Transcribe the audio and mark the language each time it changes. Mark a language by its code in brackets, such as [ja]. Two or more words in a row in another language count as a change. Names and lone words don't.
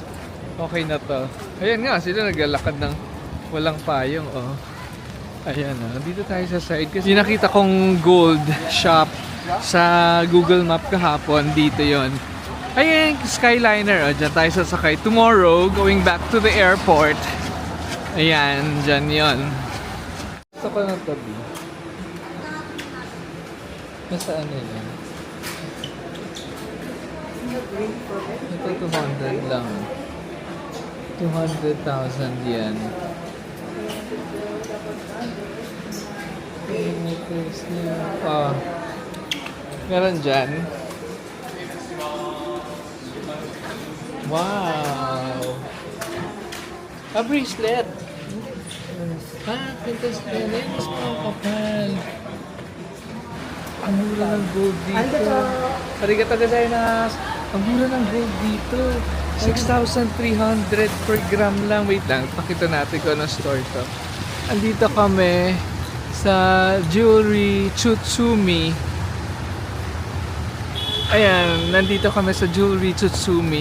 [tl] Okay na to. Ayan nga, sila naglalakad ng walang payong, oh. Ayan, oh. Dito tayo sa side kasi yung nakita kong gold shop sa Google Map kahapon, dito yon. Ayan, Skyliner, oh. Diyan tayo sasakay. [en] Tomorrow, going back to the airport. [tl] Ayan, dyan yon. Gusto ko ng tabi. Nasaan yun? Ito 200 lang. 200,000 yan. Ah, meron dyan. Wow! [en] A bracelet! [tl] Pintas na yan. Mas mga kapal. Ang mura ng gold dito. [ja] ありがとうございます. [tl] Ang mura ng gold dito. 6,300 [en] per gram [tl] lang. Wait lang, pakita natin kung anong store to. Andito kami sa Jewelry Tsutsumi. Ayan, nandito kami sa Jewelry Tsutsumi.